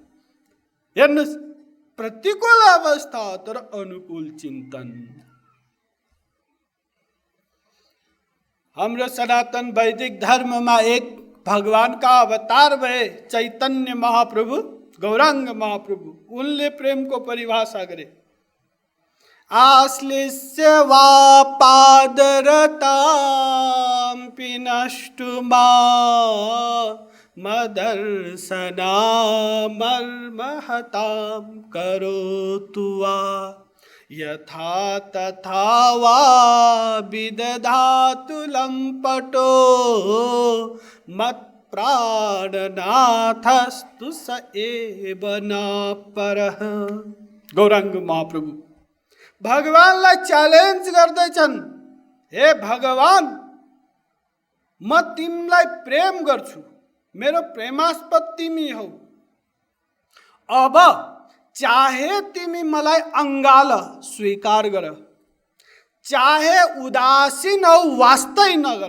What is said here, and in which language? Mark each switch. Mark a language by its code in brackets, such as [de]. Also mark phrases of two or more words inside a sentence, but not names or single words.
[ne] हेर्नुहोस्, प्रतिकूल अवस्था तर अनुकूल चिन्तन। हाम्रो सनातन वैदिक धर्ममा एक भगवानका अवतार भए चैतन्य महाप्रभु, गौराङ्ग महाप्रभु। उनले प्रेमको परिभाषा गरे, [sa] आश्लिष्य वा पादरतां पिनष्टुमा मदर्शना मर्महतां करोतु वा यथा तथा वा विदधातु लम्पटो मत् प्राणनाथस्तु स एव न परः। [ne] गौराङ्ग महाप्रभु भगवानलाई च्यालेन्ज गर्दैछन्, हे भगवान, म तिमीलाई प्रेम गर्छु, मेरो प्रेमास्पद तिमी हौ। अब चाहे तिमी मलाई अङ्गाल स्वीकार गर, चाहे उदासीन हौ वास्तै नगर।